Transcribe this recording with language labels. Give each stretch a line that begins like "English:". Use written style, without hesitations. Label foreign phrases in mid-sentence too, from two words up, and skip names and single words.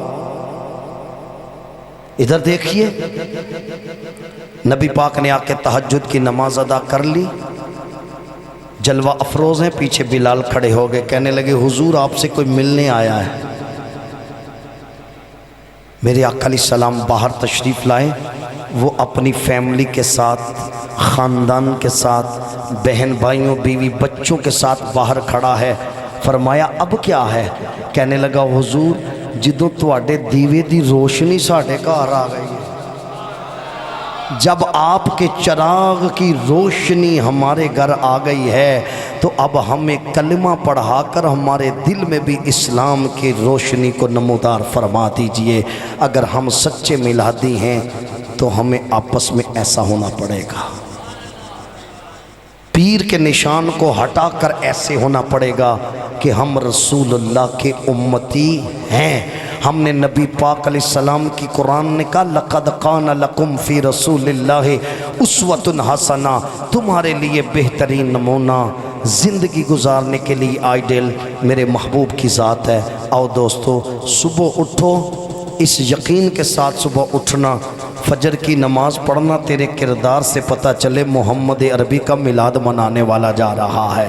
Urdu: ادھر دیکھیے نبی پاک نے آ کے تہجد کی نماز ادا کر لی، جلوہ افروز ہیں، پیچھے بلال کھڑے ہو گئے، کہنے لگے حضور آپ سے کوئی ملنے آیا ہے۔ میرے آقا علیہ السلام باہر تشریف لائے، وہ اپنی فیملی کے ساتھ، خاندان کے ساتھ، بہن بھائیوں بیوی بچوں کے ساتھ باہر کھڑا ہے۔ فرمایا اب کیا ہے؟ کہنے لگا حضور
Punjabi: جدوں تواڈے دیوے دی روشنی ساڈے گھر
Urdu: آ گئی ہے، جب آپ کے چراغ کی روشنی ہمارے گھر آ گئی ہے تو اب ہمیں کلمہ پڑھا کر ہمارے دل میں بھی اسلام کی روشنی کو نمودار فرما دیجئے۔ اگر ہم سچے میلادی ہیں تو ہمیں آپس میں ایسا ہونا پڑے گا، پیر کے نشان کو ہٹا کر ایسے ہونا پڑے گا کہ ہم رسول اللہ کے امتی ہیں۔ ہم نے نبی پاک علیہ السلام کی قرآن نے کہا
Arabic: لَقَدْ قَانَ لَكُمْ فِي رَسُولِ اللَّهِ أُسْوَةٌ حَسَنَةٌ،
Urdu: تمہارے لیے بہترین نمونہ زندگی گزارنے کے لیے آئیڈیل میرے محبوب کی ذات ہے۔ آؤ دوستو صبح اٹھو، اس یقین کے ساتھ صبح اٹھنا، فجر کی نماز پڑھنا تیرے کردار سے پتہ چلے محمد عربی کا میلاد منانے والا جا رہا ہے۔